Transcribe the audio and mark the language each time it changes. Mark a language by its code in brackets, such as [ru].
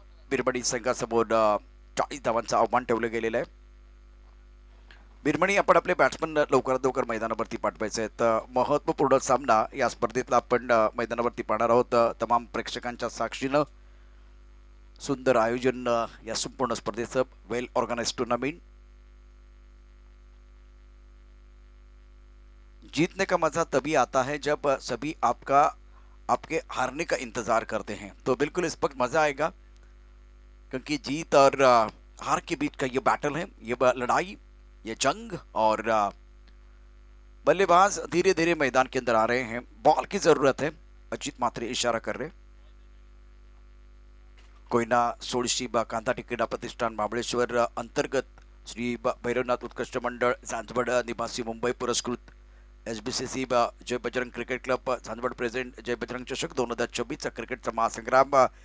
[mr] बिरमणी संघासमोर 40 धावांचं आव्हान ठेवलं गेलेलं आहे. बिरमणी आपण आपले बॅट्समन लवकरात लवकर मैदानावरती पाठवायचे आहेत. महत्वपूर्ण सामना या स्पर्धेतला आपण मैदानावरती पाहणार आहोत. तमाम प्रेक्षकांच्या साक्षीनं सुंदर आयोजन या संपूर्ण स्पर्धेचं. [en] Well organised tournament. [hi] जीतने का मजा तभी आता है जब सभी आपके हारने का इंतजार करते हैं. तो बिल्कुल इस वक्त मजा आएगा, क्योंकि जीत और हार के बीच का ये बैटल है, ये लड़ाई, ये जंग. और बल्लेबाज धीरे धीरे मैदान के अंदर आ रहे हैं. बॉल की जरूरत है. अजित म्हात्रे इशारा कर रहे. [mr] कोयना सोळशी कांदा टिकेडा प्रतिष्ठान महाबळेश्वर अंतर्गत श्री भैरवनाथ उत्कृष्ट मंडळ झांझवड निवासी मुंबई पुरस्कृत SBCC जय Bajrang cricket club Jhanjhwad present जय बजरंग चषक 2024 क्रिकेटचा महासंग्राम.